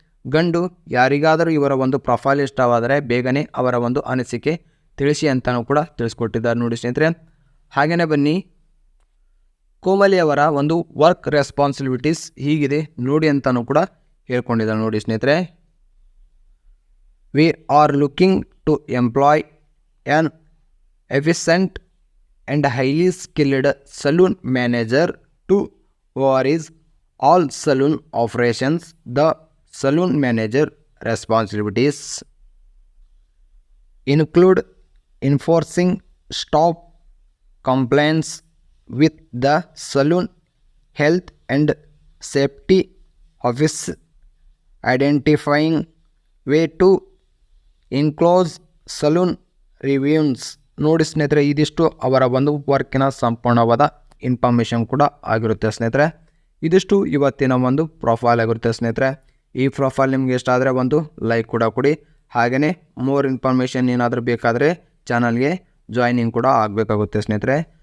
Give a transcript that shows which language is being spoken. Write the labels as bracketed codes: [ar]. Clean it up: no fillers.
[kn] ಗಂಡು ಯಾರಿಗಾದರೂ ಇವರ ಒಂದು ಪ್ರೊಫೈಲ್ ಇಷ್ಟವಾದರೆ ಬೇಗನೆ ಅವರ ಒಂದು ಅನಿಸಿಕೆ ತಿಳಿಸಿ ಅಂತಲೂ ಕೂಡ ತಿಳಿಸ್ಕೊಟ್ಟಿದ್ದಾರೆ ನೋಡಿ ಸ್ನೇಹಿತರೆ. ಹಾಗೆಯೇ ಬನ್ನಿ, ಕೋಮಲಿ ಅವರ ಒಂದು ವರ್ಕ್ ರೆಸ್ಪಾನ್ಸಿಬಿಲಿಟೀಸ್ ಹೀಗಿದೆ ನೋಡಿ ಅಂತಲೂ ಕೂಡ ಹೇಳ್ಕೊಂಡಿದ್ದಾರೆ ನೋಡಿ ಸ್ನೇಹಿತರೆ. [en] We are looking to employ an efficient and highly skilled saloon manager to oversee all saloon operations. The saloon manager responsibilities include enforcing staff compliance with the saloon health and safety office, identifying way to enclose saloon reviews [kn] ನೋಡಿ ಸ್ನೇಹಿತರೆ. ಇದಿಷ್ಟು ಅವರ ಒಂದು ವರ್ಕಿನ ಸಂಪೂರ್ಣವಾದ information ಕೂಡ ಆಗಿರುತ್ತೆ ಸ್ನೇಹಿತರೆ. ಇದಿಷ್ಟು ಇವತ್ತಿನ ಒಂದು ಪ್ರೊಫೈಲ್ ಆಗಿರುತ್ತೆ ಸ್ನೇಹಿತರೆ. ಈ ಪ್ರೊಫೈಲ್ ನಿಮಗೆ ಇಷ್ಟ ಆದರೆ ಒಂದು ಲೈಕ್ ಕೂಡ ಕೊಡಿ. ಹಾಗೆಯೇ ಮೋರ್ ಇನ್ಫಾರ್ಮೇಷನ್ ಏನಾದರೂ ಬೇಕಾದರೆ ಚಾನಲ್ಗೆ ಜಾಯ್ನಿಂಗ್ ಕೂಡ ಆಗಬೇಕಾಗುತ್ತೆ ಸ್ನೇಹಿತರೆ.